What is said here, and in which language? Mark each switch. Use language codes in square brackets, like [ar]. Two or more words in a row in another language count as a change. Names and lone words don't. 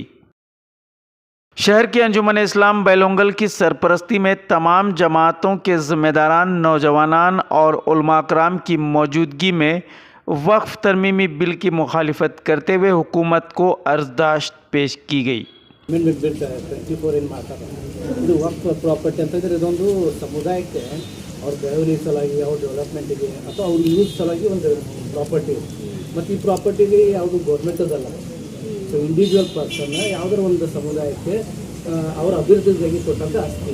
[hi] शहर की अंजुमन इस्लाम बेलंगल की सरपरस्ती में तमाम जमातों के ज़िम्मेदारान, नौजवानान और उलमा कराम की मौजूदगी में वक्फ तरमीमी बिल की मुखालिफत करते हुए हुकूमत को अर्जदाश्त पेश की गई। [en] amendment bill [kn] 24 ಏನು ಮಾಡ್ತಾರೆ, ಇದು ವಕ್ಫ್ ಪ್ರಾಪರ್ಟಿ ಅಂತಂದರೆ ಇದೊಂದು ಸಮುದಾಯಕ್ಕೆ ಅವ್ರ ಬೆಳವಣಿಗೆ ಸಲುವಾಗಿ, ಅವ್ರ ಡೆವಲಪ್ಮೆಂಟಿಗೆ ಅಥವಾ ಅವ್ರ ಯೂಸ್ ಸಲುವಾಗಿ ಒಂದು ಪ್ರಾಪರ್ಟಿ. ಮತ್ತು ಈ ಪ್ರಾಪರ್ಟಿಗೆ ಯಾವುದು ಗೌರ್ಮೆಂಟದಲ್ಲ, ಸೊ [en] individual person [kn] ಯಾವುದರ ಒಂದು ಸಮುದಾಯಕ್ಕೆ ಅವರ ಅಭಿವೃದ್ಧಿಗಾಗಿ ಕೊಟ್ಟಂಥ ಆಸ್ತಿ.